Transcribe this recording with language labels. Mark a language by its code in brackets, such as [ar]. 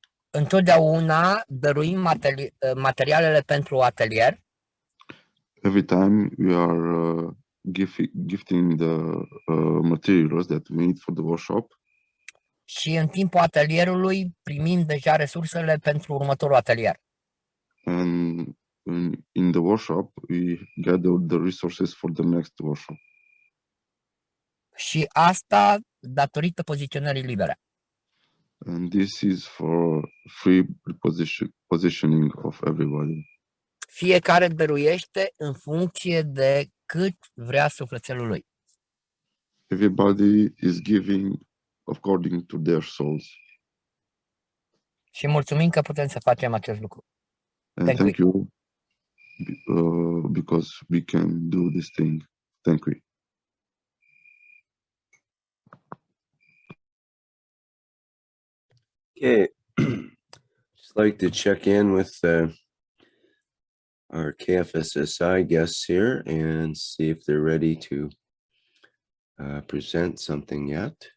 [ro] Întotdeauna dăruim materialele pentru atelier. [en] Every time we are gifting the materials that we need for the workshop. [ro] Și în timpul atelierului primim deja resursele pentru următorul atelier. [en] And in the workshop, we gather the resources for the next workshop. [ro] Și asta datorită poziționării libere. [en] And this is for free positioning of everybody. [ro] Fiecare dăruiește în funcție de cât vrea sufletelul lui. [en] Everybody is giving according to their souls. [ro] Și mulțumim că putem să facem acest lucru. [en] And thank you because we can do this thing. Thank you. Okay, just like to check in with our KFSSI guests here and see if they're ready to present something yet.